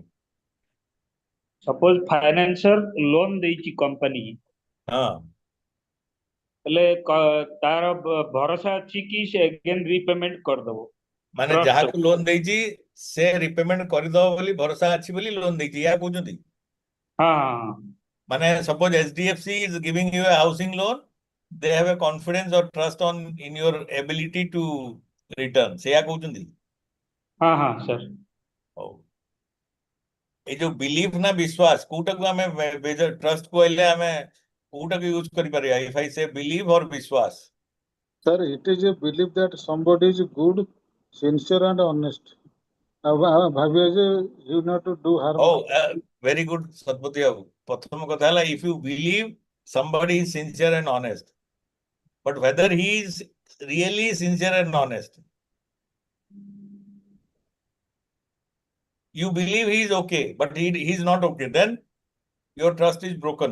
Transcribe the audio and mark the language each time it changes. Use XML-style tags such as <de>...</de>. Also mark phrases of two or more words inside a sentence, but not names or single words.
<or>ସପୋଜ</or> <en>financial loan</en> <or>ଦେଇଛି କମ୍ପାନୀ, ହଁ, ହେଲେ ତାର ଭରସା ଅଛି କି ସେ</or> <en>again repayment</en> <or>କରିଦବ? ମାନେ Trust ଯାହାକୁ ଲୋନ ଦେଇଛି ସେ ରିପେମେଣ୍ଟ କରିଦବ ବୋଲି ଭରସା ଅଛି ବୋଲି ଲୋନ ଦେଇଛି, ଏହା କହୁଛନ୍ତି? ହଁ ହଁ। ମାନେ</or> <en>suppose HDFC is giving you a housing loan, they have a confidence or trust in your ability to return,</en> <or>ସେଇଆ କହୁଛନ୍ତି? ହଁ ହଁ ସାର୍। ହଉ, ଏଇ ଯୋଉ ବିଲିଭ ନା ବିଶ୍ୱାସ, କୋଉଟାକୁ ଆମେ ଟ୍ରଷ୍ଟ କହିଲେ ଆମେ କୋଉଟାକୁ ୟୁଜ କରିପାରିବା?</or> <en>if I say believe or ବିଶ୍ୱାସ? Sir, it is a belief that somebody is good, sincere and honest.</en> <or>ଭାବିବେ ଯେ</or> <en>you not to do harm. ହଉ, Very good, Satpati Babu.</en> <or>ପ୍ରଥମ କଥା ହେଲା,</or> <en>if you believe somebody is sincere and honest, but whether he is really sincere and honest, you believe he is okay, but he is not okay, then your trust is broken.</en>